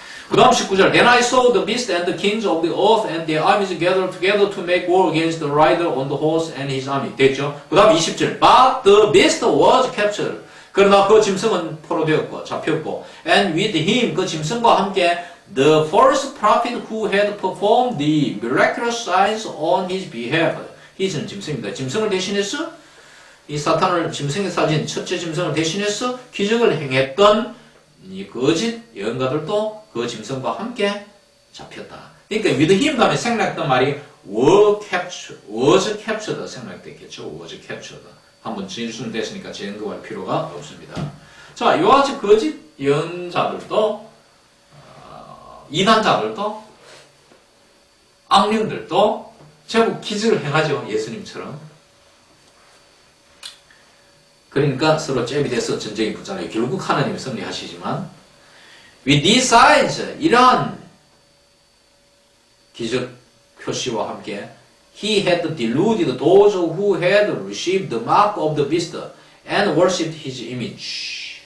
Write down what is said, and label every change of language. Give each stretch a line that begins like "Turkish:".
Korean: 그 다음 19절
English: Then I saw the beast and the kings of the earth and their armies gathered together to make war against the rider on the horse and his army.
Korean: 됐죠? 그 다음 20절
English: But the beast was captured.
Korean: 그러나 그 짐승은 포로되었고 잡혔고
English: And with him
Korean: 그 짐승과 함께
English: the false prophet who had performed the miraculous signs on his behalf.
Korean: his는 짐승입니다. 짐승을 대신해서 이 사탄을 짐승에 사진 첫째 짐승을 대신해서 기적을 행했던 이 거짓 예언가들도 그 짐승과 함께 잡혔다. 그러니까
English: with him
Korean: 다음에 생략했던 말이
English: was captured
Korean: 생략됐겠죠.
English: was captured.
Korean: 한번 진술 됐으니까 재언급할 필요가 없습니다. 자, 이와 같이 거짓 예언자들도 이단자들도 악령들도 제법 기적을 행하죠. 예수님처럼. 그러니까 서로 잽이 돼서 전쟁이 붙잖아요. 결국 하나님이 승리하시지만
English: with these signs
Korean: 이러한 기적 표시와 함께
English: he had deluded those who had received the mark of the beast and worshipped his image.